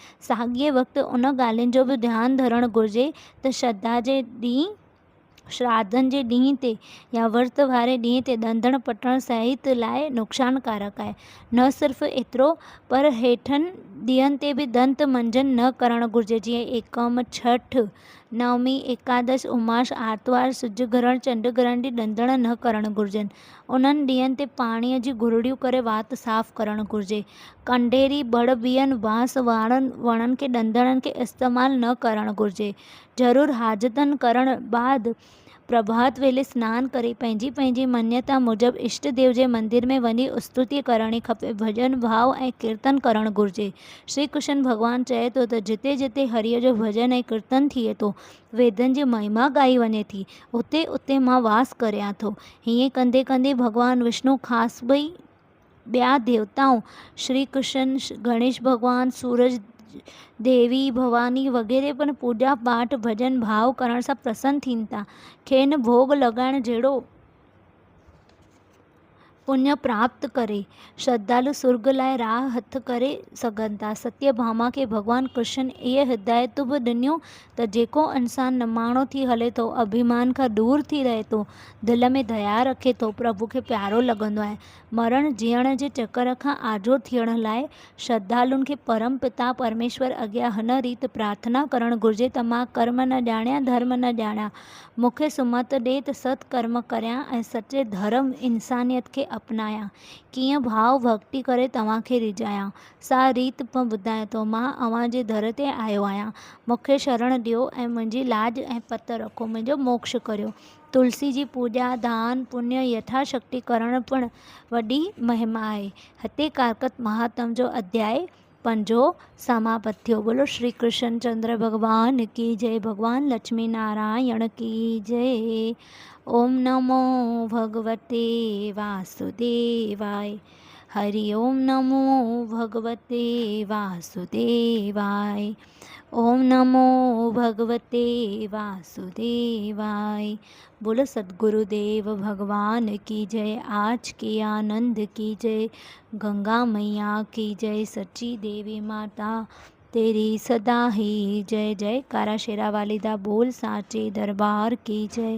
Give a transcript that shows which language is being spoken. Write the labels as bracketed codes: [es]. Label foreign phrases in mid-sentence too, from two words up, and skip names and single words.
[sd] साॻिए वक़्तु उन ॻाल्हियुनि जो बि ध्यानु धरणु घुरिजे त श्राद्धनि जे ॾींहं ते या विर्त वारे ॾींहं ते ॾंदण पटणु सिहत लाइ नुक़सानकारक आहे। न सिर्फ़ु एतिरो पर हेठनि ॾींहंनि ते बि दंत मंजन न करणु घुरिजे, जीअं एकम, छठ, नवमी, एकादश, उमास, आर्तवार, सिज ग्रहण, चंड ग्रहण ॾींहुं ॾंदण न करणु घुरिजनि। उन्हनि ॾींहंनि ते पाणीअ जी गुरड़ियूं करे वात साफ़ करणु घुरिजे। कंडेरी, बड़ बियनि, बांस वारनि वणनि खे ॾंदणनि खे इस्तेमालु न करणु घुरिजे। ज़रूरु हाजतनि करण बाद प्रभात वेले सनानु करे पंहिंजी पंहिंजी मन्यता मूजिबि इष्ट देव जे मंदिर में वञी स्तुति करणी खपे। भॼन भाव ऐं कीर्तन करणु घुरिजे। श्री कृष्ण भॻवानु चए थो त जिते जिते हरिय जो भॼन ऐं कीर्तन थिए थो, वेदनि जी महिमा ॻाई वञे थी, उते उते मां वास करियां थो। हीअं कंदे कंदे भॻवानु विष्णु ख़ासि ॿिया देवताऊं श्री कृष्ण, गणेश भॻवानु, सूरज देवी, भवानी वग़ैरह पिणु पूॼा पाठ भॼन भाव करण सां प्रसन्न थियनि था। खेनि भोग लॻाइण जहिड़ो पुण्य प्राप्त करे श्रद्धालु सुर्ग लाइ राह हथ करे सघनि था। सत्यभामा खे भॻवानु कृष्ण इहे हिदायतूं बि ॾिनियूं त जेको इंसानु निमाणो थी हले थो, अभिमान खां दूरि थी रहे थो, दिलि में दया रखे थो, प्रभु खे प्यारो लॻंदो आहे, मरण जीअण जे चकर खां आजो थियण लाइ श्रद्धालुनि खे परम पिता परमेश्वर अॻियां हिन रीति प्रार्थना करणु घुरिजे त मां कर्म न ॼाणियां, धर्म न ॼाणियां, मूंखे सुमत ॾे त सत्कर्म करियां ऐं सचे धर्म इंसानियत खे अपनायां। कीअं भाव भक्ति करे तव्हांखे रिझायां, सा रीत पिणु ॿुधायां थो। मां अव्हां जे दर ते आयो आहियां, मूंखे शरण ॾियो ऐं मुंहिंजी लाज ऐं पत रखो, मुंहिंजो मोक्ष करियो। तुलसी जी पूॼा, दान, पुण्य यथाशक्ति करण पिणु वॾी महिमा आहे। हिते कारकत महात्म जो अध्याय 5 समाप्त थियो। [hi] बोलो श्री कृष्ण चंद्र भगवान की जय। भगवान लक्ष्मी नारायण की जय। [sa] ओम नमो भगवते वासुदेवाय। हरि ओम नमो भगवते वासुदेवाय। ओम नमो भगवते वासुदेवाय। [hi] बोलो सद्गुरुदेव भगवान की जय। आज के आनंद की जय। गंगा मैया की जय। सच्ची देवी माता तेरी सदा ही जय। [pa] जय कारा शेरा वाली दा बोल साचे दरबार की जय।